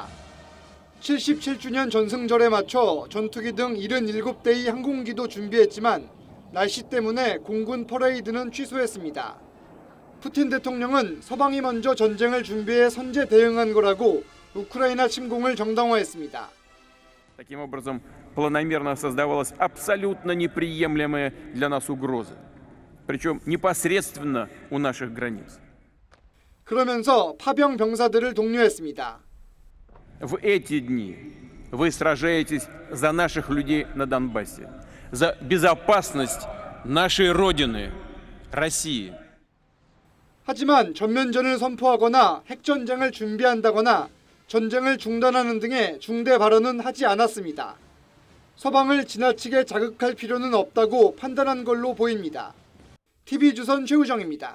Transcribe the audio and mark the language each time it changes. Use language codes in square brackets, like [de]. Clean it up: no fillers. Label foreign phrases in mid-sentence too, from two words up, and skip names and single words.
[ko] 77주년 전승절에 맞춰 전투기 등 77대의 항공기도 준비했지만 날씨 때문에 공군 퍼레이드는 취소했습니다. 푸틴 대통령은 서방이 먼저 전쟁을 준비해 선제 대응한 거라고 우크라이나 침공을 정당화했습니다. [ru] Таким образом, планомерно создавалась абсолютно неприемлемая для нас угроза, причем непосредственно у наших границ. [ko] 그러면서 파병 병사들을 독려했습니다. [ru] В эти дни вы сражаетесь за наших людей на Донбассе, за безопасность нашей родины, России. [ko] 하지만 전면전을 선포하거나 핵전쟁을 준비한다거나 전쟁을 중단하는 등의 중대 발언은 하지 않았습니다. 서방을 지나치게 자극할 필요는 없다고 판단한 걸로 보입니다. TV조선 최우정입니다.